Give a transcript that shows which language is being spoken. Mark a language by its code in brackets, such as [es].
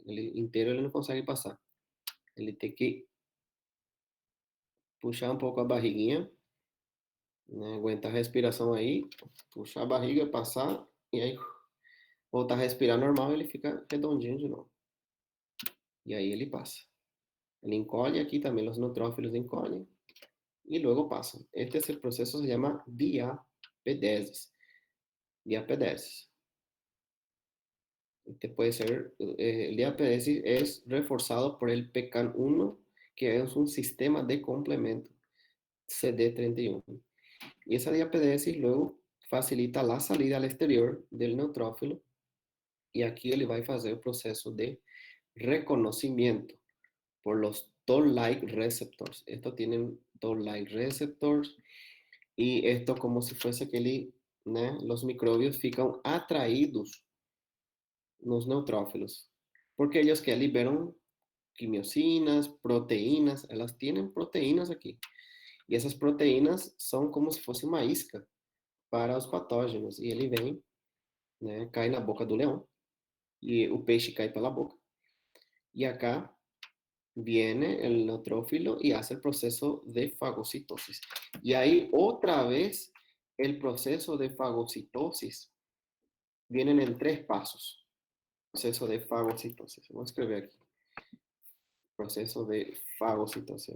[pt] Ele inteiro ele não consegue passar. Ele tem que puxar um pouco a barriguinha, né? Aguentar a respiração aí, puxar a barriga, passar, e aí voltar a respirar normal, ele fica redondinho de novo. E aí ele passa. Ele encolhe aqui também, os neutrófilos encolhem [es] y luego pasan. Este es el proceso, se llama diapedesis. Diapedesis. Este puede ser, el diapedesis es reforzado por el PECAN1, que es un sistema de complemento CD31. Y esa diapedesis luego facilita la salida al exterior del neutrófilo y aquí [pt] ele vai fazer o [es] proceso de reconocimiento por los toll-like receptors. Estos tienen toll-like receptors y esto como si fuese que ele, né, los microbios [pt] ficam atraídos nos neutrófilos, [es] porque ellos que liberan quimiosinas, proteínas, elas tienen proteínas aqui. [pt] E essas proteínas são como se fosse uma isca para os patógenos. E ele vem, né, cai na boca do leão, e o peixe cai pela boca. [es] E acá viene el neutrófilo y hace el proceso de fagocitosis. Y ahí otra vez el proceso de fagocitosis vienen en 3 pasos. Proceso de fagocitosis. Vamos a escribir aquí. Proceso de fagocitosis.